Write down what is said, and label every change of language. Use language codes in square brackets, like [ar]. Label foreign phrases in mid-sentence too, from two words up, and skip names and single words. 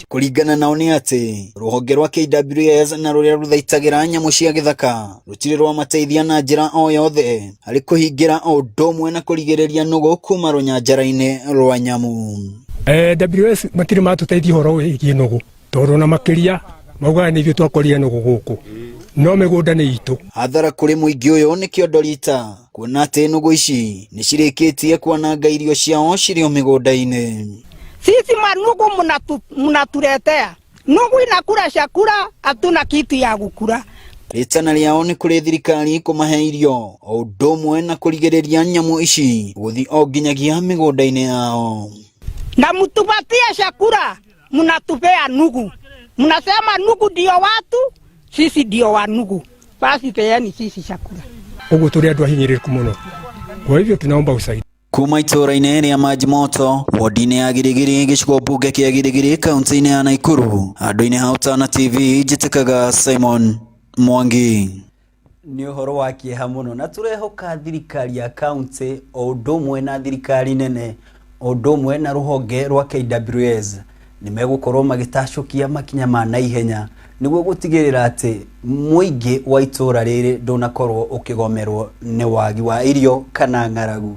[ki] Kũringana nao nĩ atĩ rũhonge rwa KWS na rũrĩa rũthaitagĩra nyamũ cia gĩthaka rũtirĩ rwamateithia na njĩra o yothe harĩ kũhingĩra o ũndũ ũmwe na kũrigĩrĩria nũgũ kuma rũnyanjara-inĩ rwa nyamũ. WS matirĩ matũteithia ũhoro wĩgiĩ nũgũ tondũ na makĩria maugaga nĩ ithuĩ twakorire nũgũ gũkũ no mĩgũnda nĩ itũ. Hathara kũrĩ mũingĩ ũyũ nĩ kĩondo rita kuona atĩ nũgũ ici nĩ cirĩkĩtie kwananga irio ciao cirĩ o mĩgũnda-inĩ. [sw] Sisi manugu mnatuletea nũgũ inakula chakula hatuna kitu ya gukula. [ki] Rĩtana rĩao nĩ kũrĩ thirikari kũmahe irio o ũndũ ũmwe na kũrigĩrĩria nyamũ ici gũthiĩ o nginyagia mĩgũnda-inĩ yao. [sw] Na mtupatie chakula mnatupea nũgũ. Mnasema nũgũ ndio watu, sisi ndio wa nũgũ. Basi peani sisi chakula. [ki] Ũguo tũrĩ andũ ahinyĩrĩrĩku mũno. [sw] Kwa hivyo tunaomba usaidizi. [ki] Kuma itora-inĩ rĩa Majimoto wodi-inĩ ya Girigiri gĩcigo mbunge kĩa Girigiri kaunti-inĩ ya Naikuru, handũ-inĩ ha Utana TV njĩtĩkaga Simon Mwangi. Nĩ ũhoro wa kĩeha mũno na tũrehoka thirikari ya kaunti o ũndũ ũmwe na thirikari nene o ũndũ ũmwe na rũhonge rwa KWS nĩ megũkorwo magĩtacũkia makinya ma naihenya nĩguo gũtigĩrĩra atĩ mũingĩ wa itũra rĩrĩ ndũnakorwo ũkĩgomerwo nĩ wagi wa irio kana ng'aragu.